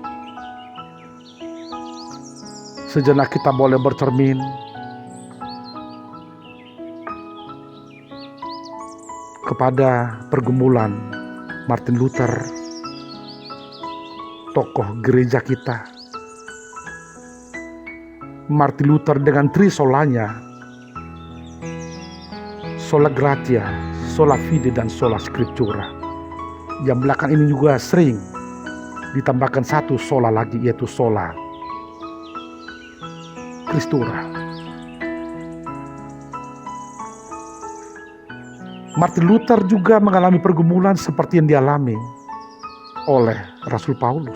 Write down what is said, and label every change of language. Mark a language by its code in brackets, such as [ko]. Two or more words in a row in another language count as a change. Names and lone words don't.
[id] Sejenak kita boleh bercermin kepada pergumulan Martin Luther, tokoh gereja kita. Martin Luther dengan trisolanya, [la] sola gratia, sola fide, [id] dan [la] sola scriptura. [id] Yang belakang ini juga sering ditambahkan satu sola lagi, yaitu [la] sola Christura. [id] Martin Luther juga mengalami pergumulan seperti yang dialami oleh Rasul Paulus.